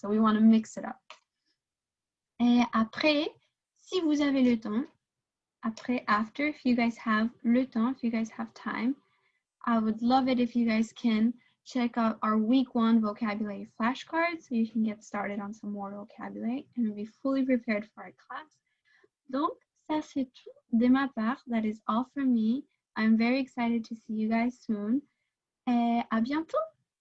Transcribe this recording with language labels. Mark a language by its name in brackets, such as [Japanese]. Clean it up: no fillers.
[English] So we want to mix it up. [French] Et après, si vous avez le temps, [English] after, if you guys have le temps, if you guys have time, I would love it if you guys can check out our week 1 vocabulary flashcards so you can get started on some more vocabulary and be fully prepared for our class. [French] Donc, ça c'est tout de ma part. [English] That is all from me. I'm very excited to see you guys soon. [French] Et à bientôt!